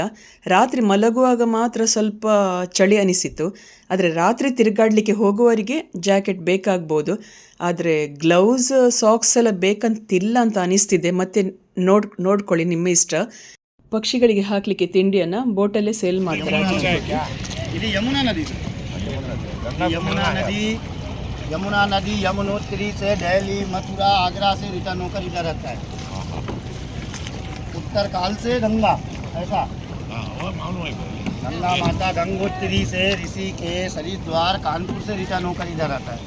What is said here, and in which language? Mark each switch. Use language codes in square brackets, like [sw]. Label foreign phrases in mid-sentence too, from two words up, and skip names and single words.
[kn] ರಾತ್ರಿ ಮಲಗುವಾಗ ಮಾತ್ರ ಸ್ವಲ್ಪ ಚಳಿ ಅನಿಸಿತು. ಆದರೆ ರಾತ್ರಿ ತಿರುಗಾಡಲಿಕ್ಕೆ ಹೋಗುವವರಿಗೆ ಜಾಕೆಟ್ ಬೇಕಾಗ್ಬೋದು, ಆದರೆ [en] gloves socks [kn] ಎಲ್ಲ ಬೇಕಂತಿಲ್ಲ ಅಂತ ಅನಿಸ್ತಿದೆ. ಮತ್ತು ನೋಡ್ಕೊಳ್ಳಿ, ನಿಮ್ಮ ಇಷ್ಟ. ಪಕ್ಷಿಗಳಿಗೆ ಹಾಕಲಿಕ್ಕೆ ತಿಂಡಿಯನ್ನು ಬೋಟಲ್ಲೇ ಸೇಲ್ ಮಾಡ್ತಾರೆ. [hi] ಇದು यमुना नदी यमुनोत्री से दिल्ली, मथुरा, आगरा से रिटर्न होकर इधर रहता है। उत्तर काल से गंगा, ऐसा गंगा माता गंगोत्री से ऋषिकेश, हरिद्वार, कानपुर से रिटर्न होकर इधर आता है।